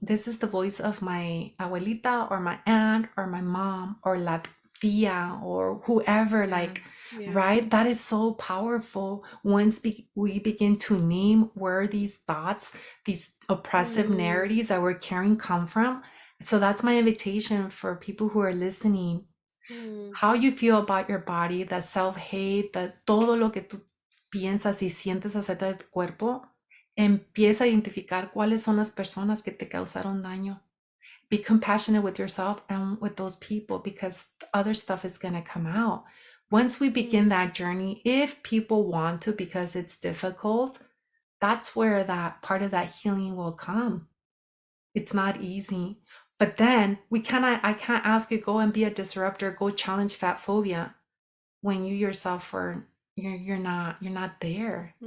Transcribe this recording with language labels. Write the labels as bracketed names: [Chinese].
[English] This is the voice of my abuelita or my aunt or my mom or [Spanish] la tia [English] or whoever, Yeah, like, yeah. right? That is so powerful once we begin to name where these thoughts, these oppressive Mm, narratives that we're carrying come from. So that's my invitation for people who are listening. mm, How you feel about your body, the self-hate, [Spanish] todo lo que tú piensas y sientes acerca de tu cuerpo, empieza a identificar cuáles son las personas que te causaron daño. [English] Be compassionate with yourself and with those people, because other stuff is going to come out. Once we begin mm, that journey, if people want to, because it's difficult, that's where that part of that healing will come. It's not easy. But then I can't ask you go and be a disruptor, go challenge fat phobia when you yourself are you're not there.